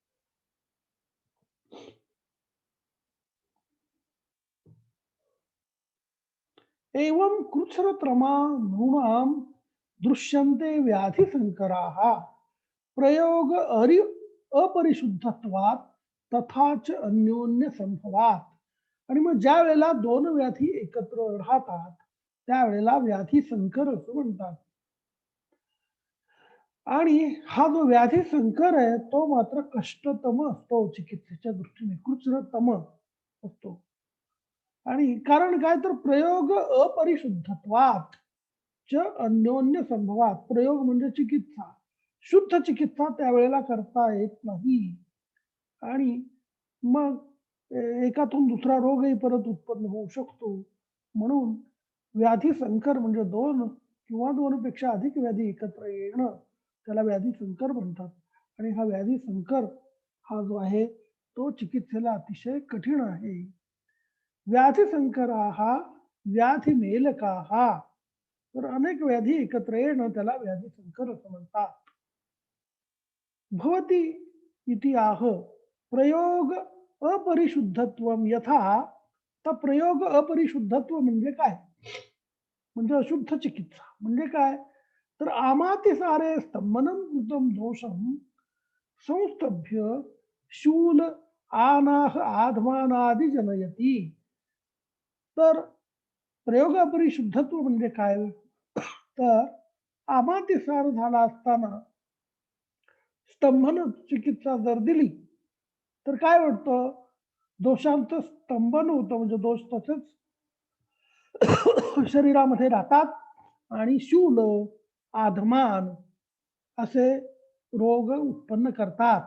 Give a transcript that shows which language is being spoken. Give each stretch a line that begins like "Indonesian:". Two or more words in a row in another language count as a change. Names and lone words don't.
Sanskrit: एवं कृच्छ्रत्रमा नृणाम दृश्यन्ते व्याधी संकराः प्रयोग अपरिशुद्धत्वात तथाच अन्योन्य संभवात.
Marathi: आणि मग ज्या वेळेला दोन व्याधी एकत्र राहतात त्यावेळेला व्याधी संकर असं म्हणतात. आणि हा जो व्याधी संकर आहे तो मात्र कष्टतम असतो चिकित्सेच्या दृष्टीने कृच्छ्रतम असतो. आणि कारण काय तर
Sanskrit: प्रयोग अपरिशुद्धत्वात च अन्योन्य संभवात.
Marathi: प्रयोग म्हणजे चिकित्सा, शुद्ध चिकित्सा त्यावेळेला करता येत नाही. आणि मग एकातून दुसरा रोगही परत उत्पन्न होऊ शकतो. म्हणून व्याधी संकर म्हणजे दोन किंवा दोनपेक्षा अधिक व्याधी एकत्र येणं त्याला व्याधी संकर म्हणतात. आणि हा व्याधी संकर हा जो आहे तो चिकित्सेला अतिशय कठीण आहे.
Sanskrit: व्याधी संकराः व्याधी मेलकाः.
Marathi: तर अनेक व्याधी एकत्र येणं त्याला व्याधी संकर असं म्हणतात.
Sanskrit: भवती इति आह प्रयोग अपरिशुद्धत्वम यथा.
Marathi: तर प्रयोग अपरिशुद्धत्व म्हणजे काय? म्हणजे अशुद्ध चिकित्सा म्हणजे काय?
Sanskrit: तर आमातिसारे स्तंभनम कृतम दोषम संस्तभ्य शूल आनाह आधमानादि जनयती.
Marathi: तर प्रयोग अपरिशुद्धत्व म्हणजे काय? तर आमातिसार झाला असताना स्तंभन चिकित्सा जर दिली तर काय वाटतं? दोषांचं स्तंभन होतं म्हणजे दोष तसेच शरीरामध्ये राहतात आणि शूल, आधमान असे रोग उत्पन्न करतात.